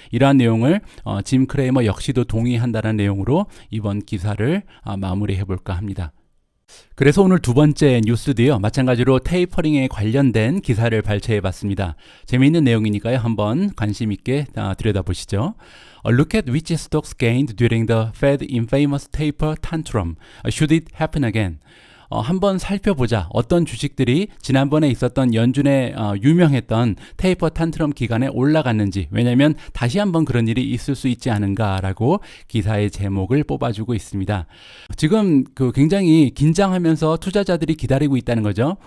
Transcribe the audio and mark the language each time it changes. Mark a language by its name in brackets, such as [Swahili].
[Korean] 이러한 내용을 짐 크레이머 역시도 동의한다는 내용으로 이번 기사를 마무리해 볼까 합니다. 그래서 오늘 두 번째 뉴스도요, 마찬가지로 테이퍼링에 관련된 기사를 발췌해 봤습니다. 재미있는 내용이니까요, 한번 관심 있게 들여다보시죠. [English] Look at which stocks gained during the Fed infamous taper tantrum. Should it happen again? 한번 살펴보자. [Korean] 어떤 주식들이 지난번에 있었던 연준의 유명했던 테이퍼 탄트럼 기간에 올라갔는지. 왜냐하면 다시 한번 그런 일이 있을 수 있지 않은가라고 기사의 제목을 뽑아주고 있습니다. 지금 굉장히 긴장하면서 투자자들이 기다리고 있다는 거죠.